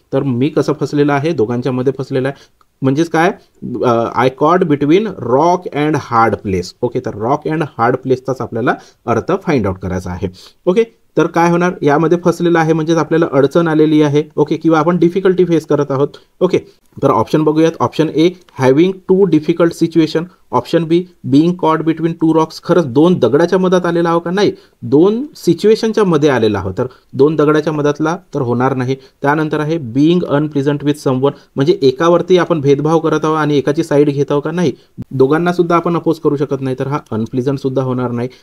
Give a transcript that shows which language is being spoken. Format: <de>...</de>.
<mr>तर मी कसं फसलेला आहे, दोघांच्या मध्ये फसलेला आहे. म्हणजेच काय,</mr> <en>I caught between rock and hard place.</en> <mr>Okay. तर रॉक अँड हार्ड प्लेसचाच आपल्याला अर्थ फाइंड आउट करायचा आहे. ओके. तर काय होणार, यामध्ये फसलेला आहे म्हणजेच आपल्याला अडचण आलेली आहे. ओके. किंवा आपण डिफिकल्टी फेस करत आहोत. ओके. तर ऑप्शन बघूयात.</mr> <en>Option A having 2 difficult situation. Option B being caught between 2 rocks.</en> <mr>खरंच 2 दगडाच्या मधात आलेला आहो का, नाही, 2 सिच्युएशनच्या मध्ये आलेला आहो, तर 2 दगडाच्या मधातला तर होणार नाही. त्यानंतर आहे</mr> <en>Being unpleasant with someone.</en> <mr>म्हणजे एकावरती आपण भेदभाव करत आहोत आणि एकाची साईड घेत आहोत का, नाही, दोघांना सुद्धा आपण अपोज करू शकत नाही, तर हा अनप्लिझंट सुद्धा होणार नाही.</mr>